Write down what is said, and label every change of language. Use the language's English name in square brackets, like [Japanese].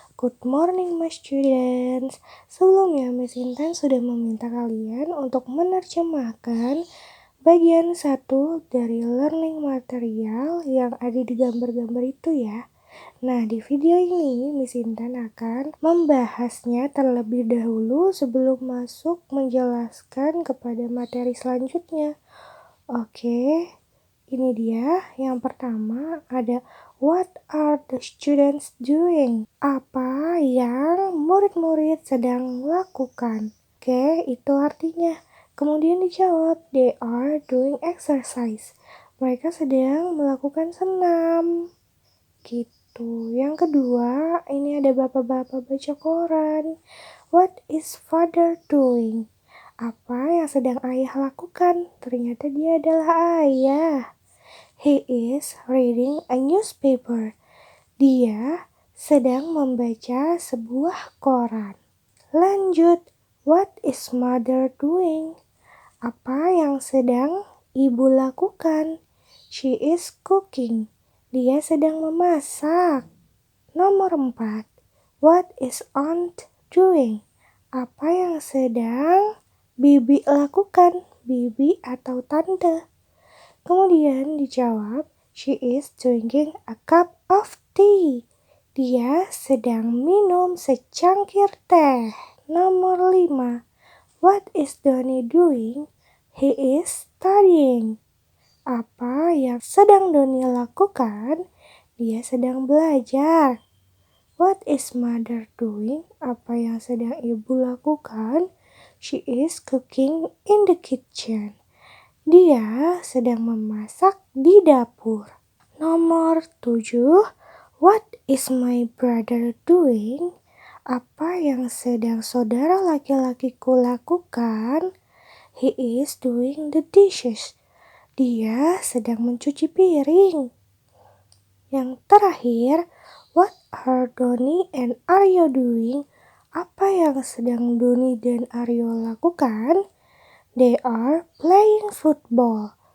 [English] Good morning my students. [Indonesian] Sebelumnya Miss Intan sudah meminta kalian untuk menerjemahkan bagian 1 dari learning material yang ada di gambar-gambar itu ya. Nah, di video ini Miss Intan akan membahasnya terlebih dahulu sebelum masuk menjelaskan kepada materi selanjutnya. Oke, ini dia. [English] Yang pertama ada what are the students doing? [Indonesian] Apa yang murid-murid sedang lakukan? Oke, itu artinya. [English] Kemudian dijawab, [Indonesian] they are doing exercise. Mereka sedang melakukan senam. Gitu. Yang kedua, ini ada bapak-bapak baca koran. [English] What is father doing? [Indonesian] Apa yang sedang ayah lakukan? Ternyata dia adalah ayah. [English] He is reading a newspaper. Dia sedang membaca sebuah koran. Lanjut, what is mother doing? [Indonesian] Apa yang sedang ibu lakukan? [English] She is cooking. Dia sedang memasak. Nomor 4, what is aunt doing? [Indonesian] Apa yang sedang bibi lakukan? Bibi atau tante. [English] Kemudian dijawab, she is drinking a cup of tea. [Indonesian] Dia sedang minum secangkir teh. [English] Nomor 5, what is Doni doing? He is studying. [Indonesian] Apa yang sedang Doni lakukan? Dia sedang belajar. What is mother doing? Apa yang sedang ibu lakukan? [English] She is cooking in the kitchen. Dia sedang memasak di dapur. Nomor 7. What is my brother doing? [Indonesian] Apa yang sedang saudara laki-lakiku lakukan? [English] He is doing the dishes. Dia sedang mencuci piring. Yang terakhir, what are Doni and Aryo doing? [Indonesian] Apa yang sedang Doni dan Aryo lakukan? [English] They are playing football.